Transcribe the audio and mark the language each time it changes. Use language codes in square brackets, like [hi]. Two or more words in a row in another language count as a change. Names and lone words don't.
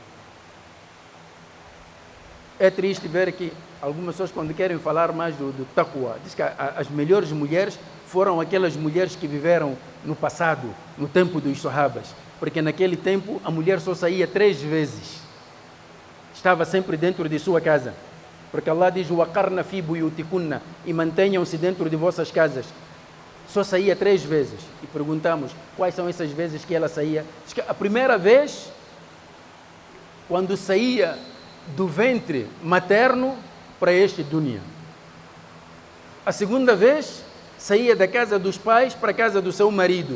[pt] É triste ver que algumas pessoas, quando querem falar mais do taqwa, diz que as melhores mulheres foram aquelas mulheres que viveram no passado, no tempo dos sahabas. Porque naquele tempo a mulher só saía 3 vezes. Estava sempre dentro de sua casa. Porque Allah diz, [ar] وَقَرْنَ فِي بُيُوتِكُنَّ, [pt] e mantenham-se dentro de vossas casas. Só saía 3 vezes. E perguntamos, quais são essas vezes que ela saía? Diz que a primeira vez, quando saía do ventre materno para este dunya. A segunda vez, saía da casa dos pais para a casa do seu marido.